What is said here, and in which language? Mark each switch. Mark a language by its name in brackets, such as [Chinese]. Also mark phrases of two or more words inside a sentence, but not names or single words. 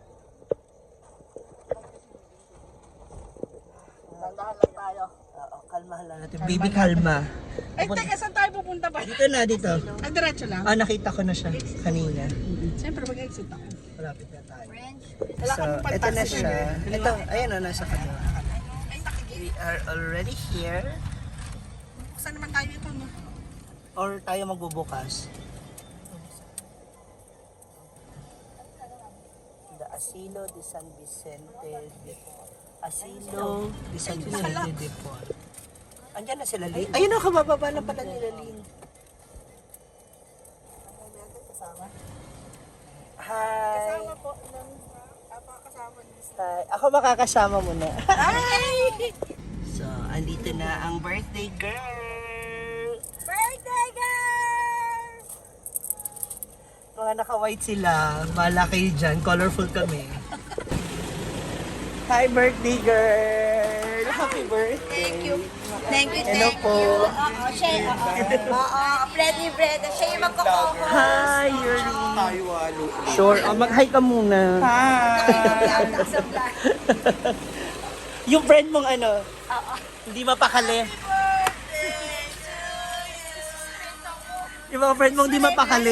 [Filipino] Dandahan lang tayo. Oo, kalmahan lang natin. Baby, kalma. Ay, teka, saan tayo pupunta ba? Dito na, dito. Ay, diretso lang. Ah, nakita ko na siya kanina. Siyempre, mag-exit ako. Malapit na tayo. Wala So, kang ito pantaksi. na siya. Ito, ayan na, nasa kanya. Ay, nakigil. [English] We are already here. [Filipino] Saan naman tayo ito, no? Or tayo magbubukas. [English] The Asilo de San Vicente de Asilo de San Vicente de Paul. [Filipino] Andiyan na sila, Lynn. Ayun na, kabababa na pala nila, Lynn. Hi! Kasama po ng kasama niyo. Hi. Ako makakasama mo na. Hi! So, andito na ang [English] birthday girl! Birthday girl! [Filipino] Mga naka-white sila. Bahala kayo dyan. Colorful kami. [English] Hi, birthday girl! Happy birthday. Thank you. Thank you, Hello thank [Filipino] po. [English] you. [Filipino] Oo, siya, oo, Freddy Breda, siya yung magko-cover. Hi, Yuri. Tayo halo. Sure. Mag-hi ka muna. Sa vlog. Yung friend mong ano, hindi mapakali. Yung mga friend mong hindi mapakali.